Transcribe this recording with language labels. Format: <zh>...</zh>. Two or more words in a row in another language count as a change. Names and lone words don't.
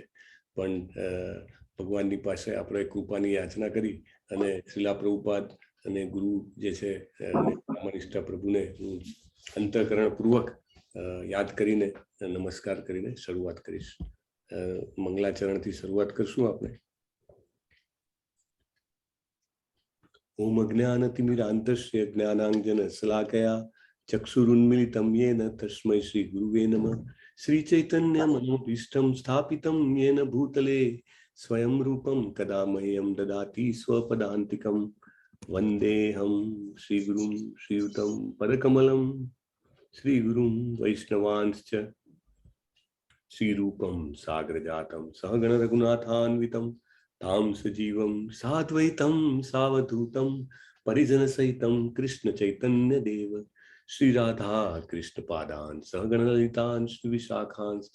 <gu>પણ ભગવાનની પાસે આપણે કૃપાની યાચના કરી અને શ્રીલા પ્રભુપાદ અને ગુરુ જે છે નિષ્ઠા પ્રભુને હું અંતઃકરણ પૂર્વક યાદ કરીને નમસ્કાર કરીને શરૂઆત કરીશ. મંગલાચરણથી શરૂઆત કરશું આપણે.</gu> <sa>ઓમ અજ્ઞાનતિમિરાંતસ્ય જ્ઞાનાંજન શલાકયા ચક્ષુરુન્મિલિतं येन तस्मै श्री गुरुवे नमः. श्री चैतन्य मनोभीष्टं स्थापितं येन भूतले स्वयं रूपं कदा मह्यं ददाति स्वपदान्तिकं. वन्देऽहं श्रीगुरुं श्रीयुतं पदकमलं श्रीगुरुं वैष्णवांश्च श्रीरूपं साग्रजातं सहगण रघुनाथान्वितं तां सजीवं साद्वैतं सावधूतं परिजनसहितं कृष्ण चैतन्य देव श्री राधा कृष्ण पादान सहगण ललितान श्री विशाखांश्च.</sa>